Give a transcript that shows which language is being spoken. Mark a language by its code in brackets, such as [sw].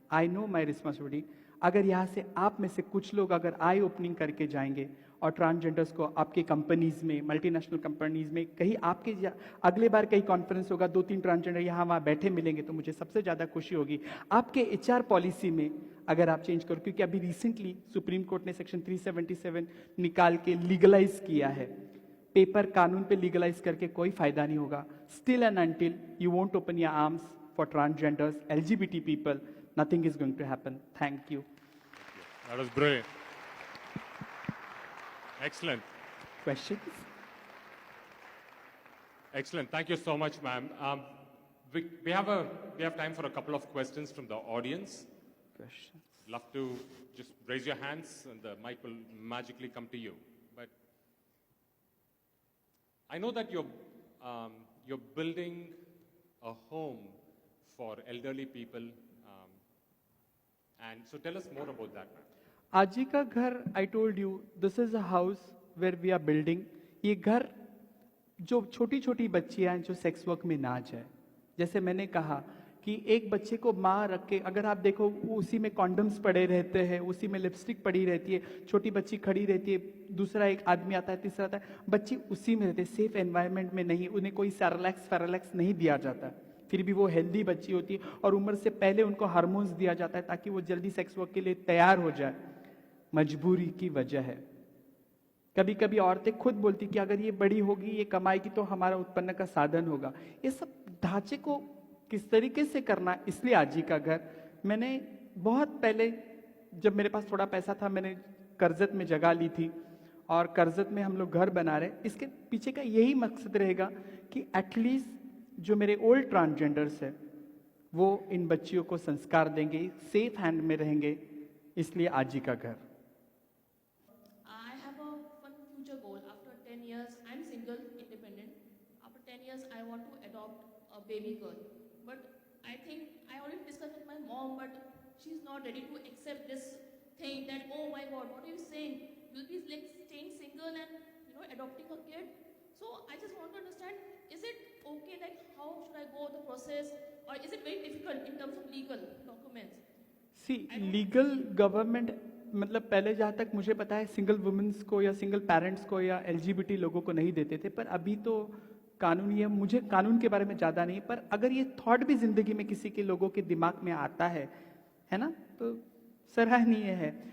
[en] I know my responsibility. [hi] अगर यहाँ से आप में से कुछ लोग अगर आई ओपनिंग करके जाएंगे और ट्रांसजेंडर्स को आपकी कंपनीज में, मल्टीनेशनल कंपनीज में, कहीं आपके अगले बार कहीं कॉन्फ्रेंस होगा, 2-3 ट्रांसजेंडर यहाँ वहाँ बैठे मिलेंगे, तो मुझे सबसे ज़्यादा खुशी होगी। आपके HR पॉलिसी में अगर आप चेंज करो, क्योंकि अभी रिसेंटली सुप्रीम कोर्ट ने सेक्शन 377 निकाल के लीगलाइज किया है। पेपर कानून पे लीगलाइज करके कोई फायदा नहीं होगा। [en] Still and until you won't open your arms for transgenders, LGBT people, nothing is going to happen. Thank you. That was brilliant. Excellent. Questions? Excellent. Thank you so much, ma'am. We have time for a couple of questions from the audience. Questions. Love to just raise your hands and the mic will magically come to you. But I know that you're building a home for elderly people, and so tell us more about that. आजी का घर, I told you, this is a house where we are building. [hi] ये घर जो छोटी छोटी बच्चियां हैं जो सेक्स वर्क में ना जाए, जैसे मैंने कहा कि एक बच्चे को माँ रख के, अगर आप देखो उसी में कॉन्डम्स पड़े रहते हैं, उसी में लिपस्टिक पड़ी रहती है, छोटी बच्ची खड़ी रहती है, दूसरा एक आदमी आता है, तीसरा आता है, बच्ची उसी में रहती है, सेफ एनवायरनमेंट में नहीं, उन्हें कोई सेरेलैक्स नहीं दिया जाता, फिर भी वो हेल्दी बच्ची होती है और उम्र से पहले उनको हार्मोन्स दिया जाता है ताकि वो जल्दी सेक्स वर्क के लिए तैयार हो जाए। मजबूरी की वजह है। कभी कभी औरतें खुद बोलती कि अगर ये बड़ी होगी, ये कमाएगी तो हमारा उत्पन्न का साधन होगा। ये सब ढांचे को किस तरीके से करना, इसलिए आजी का घर मैंने बहुत पहले, जब मेरे पास थोड़ा पैसा था, मैंने कर्जत में जगह ली थी और कर्जत में हम लोग घर बना रहे। इसके पीछे का यही मकसद रहेगा कि एटलीस्ट जो मेरे ओल्ड ट्रांसजेंडर्स है वो इन बच्चियों को संस्कार देंगे, सेफ हैंड में रहेंगे, इसलिए आजी का घर। [en] I have a one future goal. After 10 years, I'm single, independent. After 10 years, I want to adopt a baby girl. But I think I already discussed with my mom, but she's not ready to accept this thing that, oh my God, what are you saying? You'll be like staying single and adopting a kid. So I just want to understand, is it okay, like how should I go the process, or is it very difficult in terms of legal documents? [hi] C legal government, मतलब पहले जहाँ तक मुझे पता है single women's को या single parents को या LGBT लोगों को नहीं देते थे, पर अभी तो कानून, ये मुझे कानून के बारे में ज़्यादा नहीं, पर अगर ये थॉट भी जिंदगी में किसी के लोगों के दिमाग में आता है ना, तो सराहनीय है।